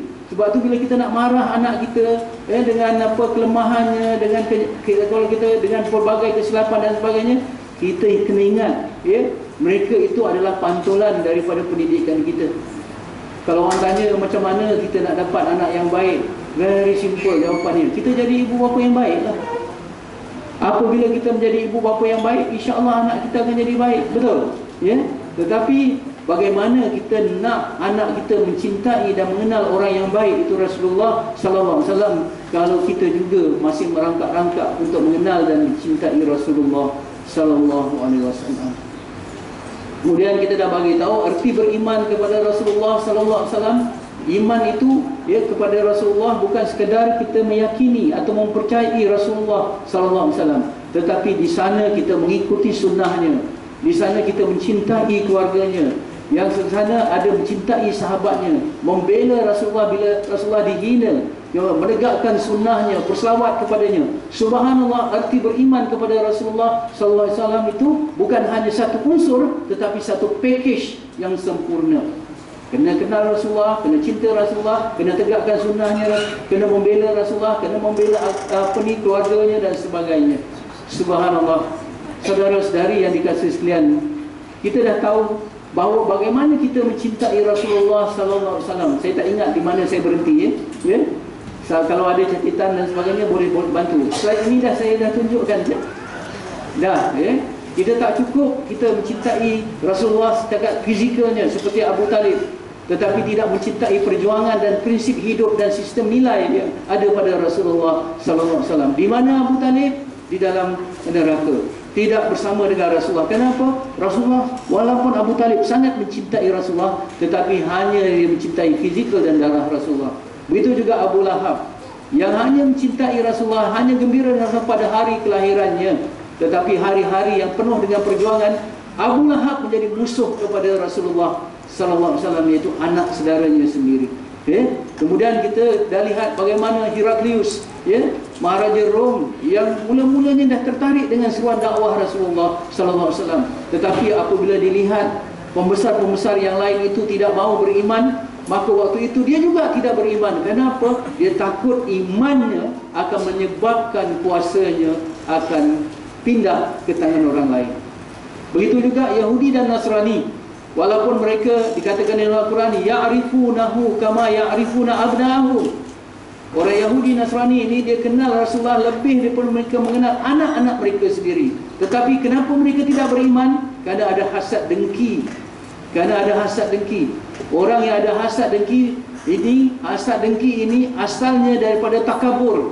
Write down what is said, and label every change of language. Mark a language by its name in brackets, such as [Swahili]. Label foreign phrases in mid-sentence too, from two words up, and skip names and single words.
[Malay] Sebab tu bila kita nak marah anak kita, dengan apa kelemahannya, dengan kalau kita dengan pelbagai kesilapan dan sebagainya, kita kena ingat, ya, mereka itu adalah pantulan daripada pendidikan kita. Kalau orang tanya macam mana kita nak dapat anak yang baik, [English] very simple [Malay] jawapannya, kita jadi ibu bapa yang baiklah. Apabila kita menjadi ibu bapa yang baik, [Arabic] إن شاء الله [Malay] anak kita akan jadi baik, betul? Ya. Tetapi bagaimana kita nak anak kita mencintai dan mengenal orang yang baik itu Rasulullah [Arabic] صلى الله عليه وسلم [Malay] kalau kita juga masih merangkak-rangkak untuk mengenal dan mencintai Rasulullah [Arabic] صلى الله عليه وسلم. [Malay] Kemudian kita dah bagi tahu erti beriman kepada Rasulullah [Arabic] صلى الله عليه وسلم. [Malay] Iman itu, ya, kepada Rasulullah bukan sekadar kita meyakini atau mempercayai Rasulullah [Arabic] صلى الله عليه وسلم, [Malay] tetapi di sana kita mengikuti sunnahnya. Di sana kita mencintai keluarganya. Yang di sana ada mencintai sahabatnya, membela Rasulullah bila Rasulullah dihina, menegakkan sunnahnya, berselawat kepadanya. Subhanallah, arti beriman kepada Rasulullah [Arabic] صلى الله عليه وسلم [Malay] itu bukan hanya satu unsur, tetapi satu package yang sempurna. Kena kenal Rasulullah, kena cinta Rasulullah, kena tegakkan sunnahnya, kena membela Rasulullah, kena membela keluarganya dan sebagainya. Subhanallah. Saudara-saudari yang dikasihi sekalian, kita dah tahu bahawa bagaimana kita mencintai Rasulullah [Arabic] صلى الله عليه وسلم. [Malay] Saya tak ingat di mana saya berhenti, ya. Kalau ada catatan dan sebagainya boleh bantu. Slide ini saya dah tunjukkan je. Dah, kita tak cukup kita mencintai Rasulullah setakat fizikalnya seperti Abu Talib, tetapi tidak mencintai perjuangan dan prinsip hidup dan sistem nilai yang ada pada Rasulullah [Arabic] صلى الله عليه وسلم. [Malay] Di mana Abu Talib? Di dalam neraka. Tidak bersama dengan Rasulullah. Kenapa? Rasulullah, walaupun Abu Talib sangat mencintai Rasulullah, tetapi hanya dia mencintai fizikal dan darah Rasulullah. Begitu juga Abu Lahab, yang hanya mencintai Rasulullah, hanya gembira pada hari kelahirannya, tetapi hari-hari yang penuh dengan perjuangan, Abu Lahab menjadi musuh kepada Rasulullah [Arabic] صلى الله عليه وسلم, [Malay] iaitu anak saudaranya sendiri. Kemudian kita dah lihat bagaimana Heraklius, Maharaja Rom, yang mula-mulanya dah tertarik dengan seruan dakwah Rasulullah [Arabic] صلى الله عليه وسلم, [Malay] tetapi apabila dilihat pembesar-pembesar yang lain itu tidak mau beriman, maka waktu itu dia juga tidak beriman. Kenapa? Dia takut imannya akan menyebabkan kuasanya akan pindah ke tangan orang lain. Begitu juga Yahudi dan Nasrani, walaupun mereka dikatakan dalam Al-Quran [Arabic] يعرفونه كما يعرفون أبناءهم. [Malay] Orang Yahudi Nasrani ini dia kenal Rasulullah lebih daripada mereka mengenal anak-anak mereka sendiri. Tetapi kenapa mereka tidak beriman? Kerana ada hasad dengki. Orang yang ada hasad dengki ini asalnya daripada takabur.